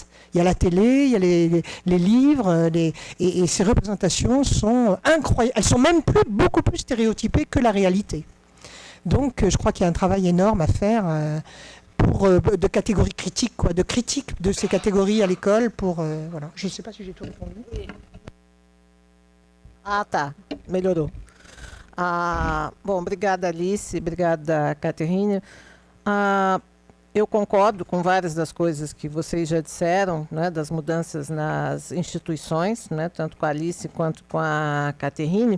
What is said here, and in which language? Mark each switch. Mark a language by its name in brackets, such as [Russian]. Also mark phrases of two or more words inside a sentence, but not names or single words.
[French] Il y a la télé, il y a les livres, et ces représentations sont incroyables. Elles sont même beaucoup plus stéréotypées que la réalité. Donc, je crois qu'il y a un travail énorme à faire de catégories critiques, quoi, de critique de ces catégories à l'école pour... voilà. Je ne sais pas si j'ai tout répondu. [Portuguese] Ah, tá. Melhorou. Bom, obrigada, Alice. Obrigada, Catherine. Eu concordo com várias das coisas que vocês já disseram, né, das mudanças nas instituições, né, tanto com a Alice quanto com a Catherine.